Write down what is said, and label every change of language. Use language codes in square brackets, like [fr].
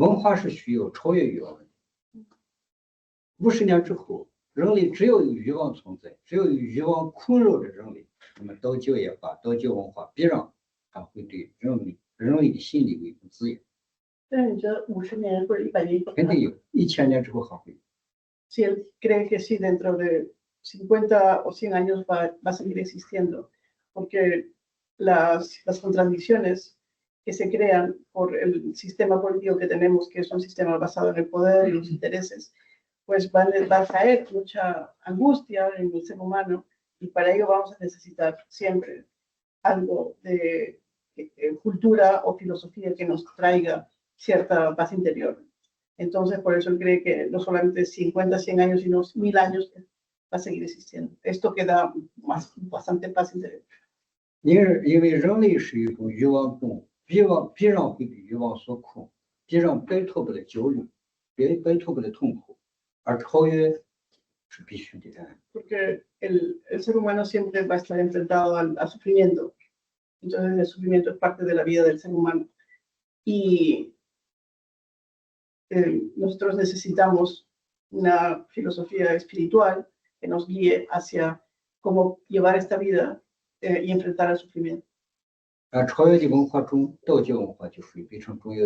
[zh] 文化是需要超越欲望的。50年之后，人类只要有欲望存在，只要有欲望困扰着人类，那么道教也罢，道教文化必然它会对人类的心理有一种滋养。但是你觉得50年或者100年以后，肯定有，1000年之后还会有。 [es] Si él cree que sí, dentro de 50 o 100 años va a seguir existiendo, porque las contradicciones que se crean por el sistema político que tenemos, que es un sistema basado en el poder y los intereses, pues va a traer mucha angustia en el ser humano y para ello vamos a necesitar siempre algo de cultura o filosofía que nos traiga cierta paz interior. Entonces, por eso él cree que no solamente 50, 100 años, sino 1000 años va a seguir existiendo. Esto que da bastante paz interior. [zh] 因为人类是一种欲望动物，必然会被欲望所控，必然摆脱不了焦虑，摆脱不了痛苦，而超越是必须的。 [es] Porque el ser humano siempre va a estar enfrentado al sufrimiento. Entonces, el sufrimiento es parte de la vida del ser humano. Y nosotros necesitamos una filosofía espiritual que nos guíe hacia cómo llevar esta vida y enfrentar el sufrimiento. [zh] 超越的文化中，道教文化就是非常重要